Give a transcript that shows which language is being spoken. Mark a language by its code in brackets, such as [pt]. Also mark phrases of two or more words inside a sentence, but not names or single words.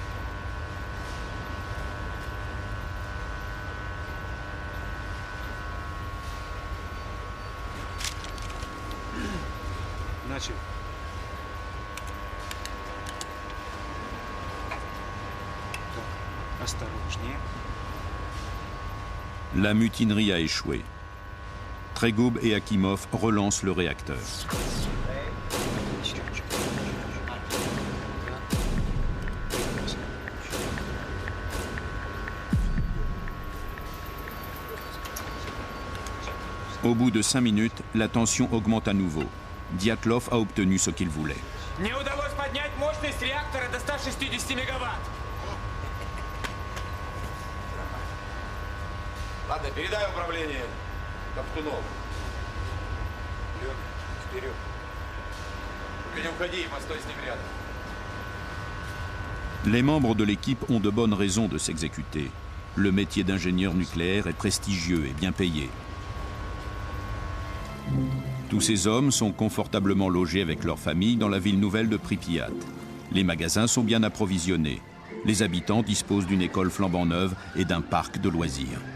[ru] Начал. Осторожнее. [fr] La mutinerie a échoué. Tregoub et Akimov relancent le réacteur. Au bout de 5 minutes, la tension augmente à nouveau. Dyatlov a obtenu ce qu'il voulait. [ru] Не удалось поднять мощность реактора до 160 мегаватт. Ладно, передай управление Топтунову. Вперед. Только не уходи, постой с ним рядом. [fr] Les membres de l'équipe ont de bonnes raisons de s'exécuter. Le métier d'ingénieur nucléaire est prestigieux et bien payé. Tous ces hommes sont confortablement logés avec leurs familles dans la ville nouvelle de Pripyat. Les magasins sont bien approvisionnés. Les habitants disposent d'une école flambant neuve et d'un parc de loisirs.